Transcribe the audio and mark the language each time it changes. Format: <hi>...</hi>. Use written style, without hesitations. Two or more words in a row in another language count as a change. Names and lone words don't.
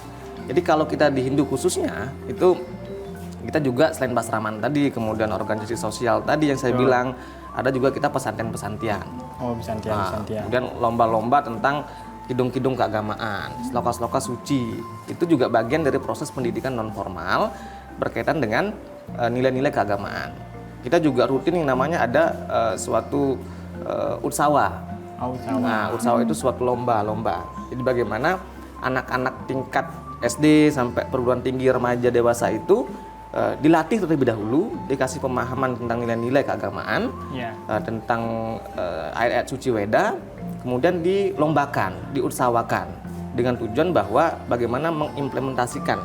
<id>Jadi kalau kita di Hindu khususnya, itu kita juga selain pasraman tadi, kemudian organisasi sosial tadi yang saya bilang, ada juga kita pesantren-pesantren. Oh, pesantren. Kemudian lomba-lomba tentang kidung-kidung keagamaan, sloka-sloka suci. Itu juga bagian dari proses pendidikan non formal berkaitan dengan nilai-nilai keagamaan. Kita juga rutin yang namanya ada suatu utsawa. Nah, utsawa itu suatu lomba. Jadi bagaimana anak-anak tingkat SD sampai perguruan tinggi, remaja, dewasa itu dilatih terlebih dahulu, dikasih pemahaman tentang nilai-nilai keagamaan, tentang ayat-ayat suci Weda, kemudian dilombakan, diutsawakan dengan tujuan bahwa bagaimana mengimplementasikan</id>